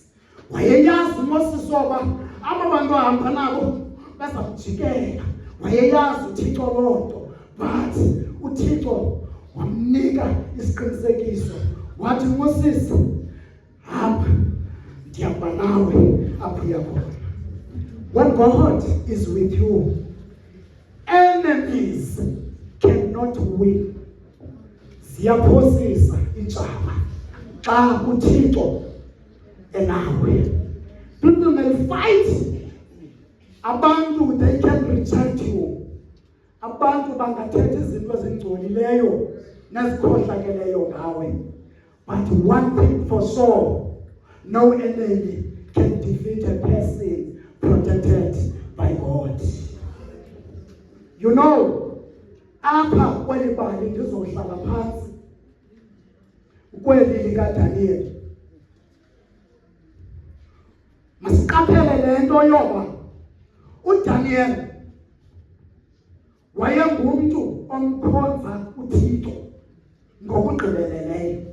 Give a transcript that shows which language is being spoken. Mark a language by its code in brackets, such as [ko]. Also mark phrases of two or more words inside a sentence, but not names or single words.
[xh] Wayeyazi uMoses oba aba bantu ahamba nabo bazamjikela. Wayeyazi uThixo lonto, but uThixo wamnika isiqinisekiso. Wathi Moses, hamba, ndiyaba nawe apho uya khona. [en] When God is with you, enemies cannot win. [xh] Ziyaphosisa intshaba xa uThixo enawe. [en] People may fight. Abantu, they can reject you. [xh] Abantu bangathetha izinto ezingcolileyo nezikhohlakeleyo ngawe. [en] But one thing for sure, no enemy can defeat a person protected by God. You know, [xh] apha kweli bali ndizohlala phansi kweli likaDaniel. Masiqaphele le nto yoba uDaniel wayengumntu omkhonza uThixo ngokugqibeleleyo.